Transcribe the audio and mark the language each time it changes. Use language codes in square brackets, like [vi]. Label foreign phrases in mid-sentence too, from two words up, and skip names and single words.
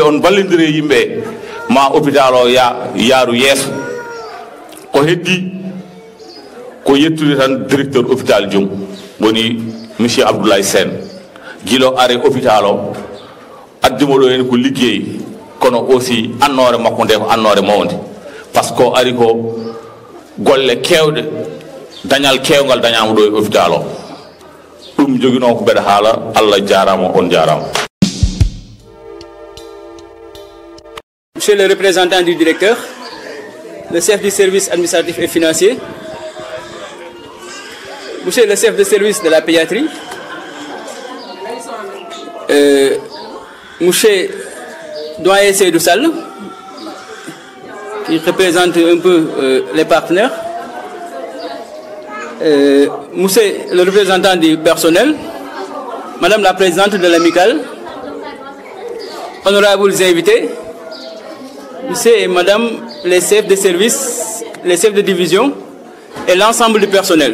[ff] on ballidiri yimɓe ma hôpital o yaaru yeeso ko heddi ko yettude tan directeur hôpital jom woni monsieur Abdoulaye Sène guilo are hôpital o addimo ɗo hen ko liggey kono aussi annore makko nde ko annore mawde [fr] par ce que [ff] ari ko golle kewɗe dañal kewgal dañama ɗo e hôpital o ɗum joguino ko mbeɗa haala Allah jarama on jarama. [fr] Monsieur le représentant du directeur, le chef du service administratif et financier, monsieur le chef de service de la pédiatrie, monsieur Doyen Seydou Sall, qui représente un peu les partenaires, monsieur le représentant du personnel, madame la présidente de l'amicale, honorables invités, monsieur et madame les chefs de service, les chefs de division et l'ensemble du personnel.